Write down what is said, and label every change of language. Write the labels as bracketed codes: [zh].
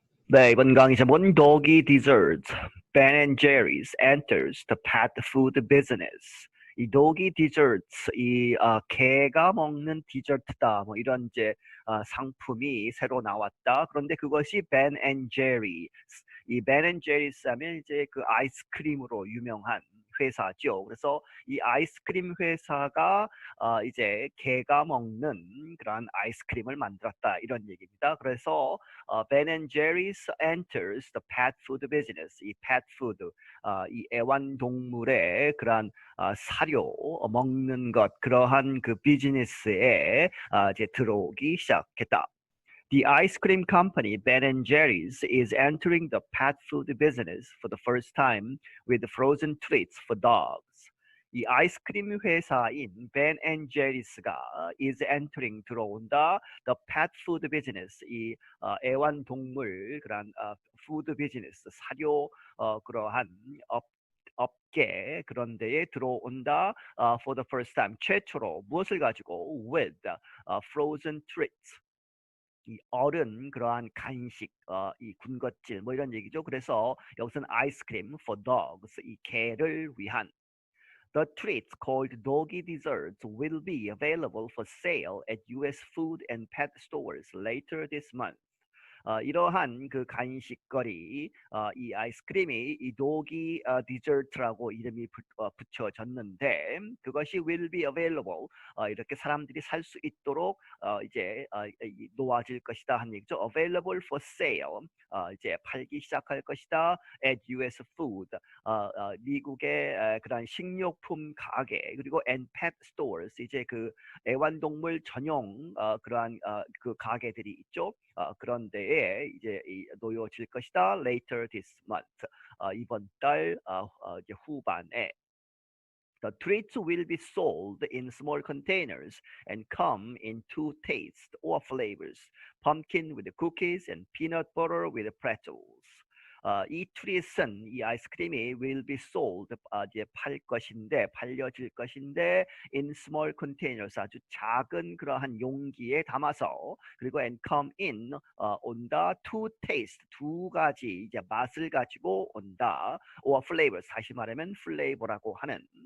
[ko] 네, 이번 강의 제목은 [en] Doggie Desserts, Ben and Jerry's enters the pet food business. [ko] 이 Doggie Desserts, 개가 먹는 디저트다. 뭐 이런 이제 상품이 새로 나왔다. 그런데 그것이 Ben and Jerry's. 이 Ben and Jerry's 하면 이제 그 아이스크림으로 유명한 회사죠. 그래서 이 아이스크림 회사가 이제 개가 먹는 그런 아이스크림을 만들었다 이런 얘기입니다. 그래서 [en] Ben and Jerry's enters the pet food business. [ko] 이 pet food, 이 애완동물의 그러한 사료 먹는 것 그러한 그 비즈니스에 이제 들어오기 시작했다. [en] The ice cream company Ben and Jerry's is entering the pet food business for the first time with frozen treats for dogs. [ko] 이 아이스크림 회사인 Ben and Jerry's가 [en] is entering [ko] 들어온다. [en] The pet food business [ko] 이 애완동물 그런 [en] food business [ko] 사료 그러한 업계 그런 데에 들어온다. [en] For the first time [ko] 최초로 무엇을 가지고 [en] with frozen treats [ko] 이 얼은 그러한 간식, 이 군것질 뭐 이런 얘기죠. 그래서 여기서는 아이스크림 [en] for dogs [ko] 이 개를 위한 [en] The treats called Doggie Desserts will be available for sale at U.S. food and pet stores later this month. [ko] 이러한 그 간식거리, 이 아이스크림이 이 도기 디저트라고 이름이 붙여졌는데 그것이 [en] will be available [ko] 이렇게 사람들이 살 수 있도록 이제 놓아질 것이다 한 얘기죠. [en] Available for sale [ko] 이제 팔기 시작할 것이다. [en] At U.S. [ko] food 미국의 그런 식료품 가게 그리고 [en] and pet stores [ko] 이제 그 애완동물 전용 그러한 그 가게들이 있죠. 그런 데에 이제 놓여질 것이다. [en] Later this month. [ko] 이번 달 이제 후반에. [en] The treats will be sold in small containers and come in two tastes or flavors: pumpkin with cookies and peanut butter with pretzels. [ko] 이 트릿은 이 아이스크림이 [en] will be sold [ko] 이제 팔려질 것인데 [en] in small containers [ko] 아주 작은 그러한 용기에 담아서 그리고 [en] and come in [ko] 온다 [en] two taste [ko] 두 가지 이제 맛을 가지고 온다 [en] or flavors [ko] 다시 말하면 플레이버라고 하는